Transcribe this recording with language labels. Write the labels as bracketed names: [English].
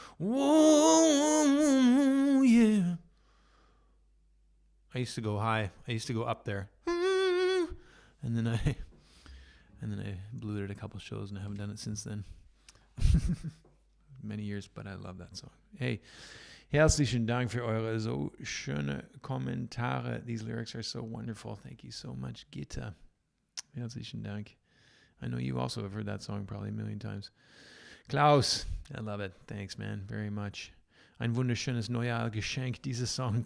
[English] Whoa, yeah. I used to go high. I used to go up there. And then I blew it at a couple shows and I haven't done it since then. Many years, but I love that song. [German] Hey, herzlichen Dank für eure so schöne Kommentare. [English] These lyrics are so wonderful. Thank you so much, Gitta. [German] Herzlichen Dank. [English] I know you also have heard that song probably a million times. Klaus, I love it. Thanks, man, very much. [German] Ein wunderschönes Neujahr-Geschenk, dieses Song.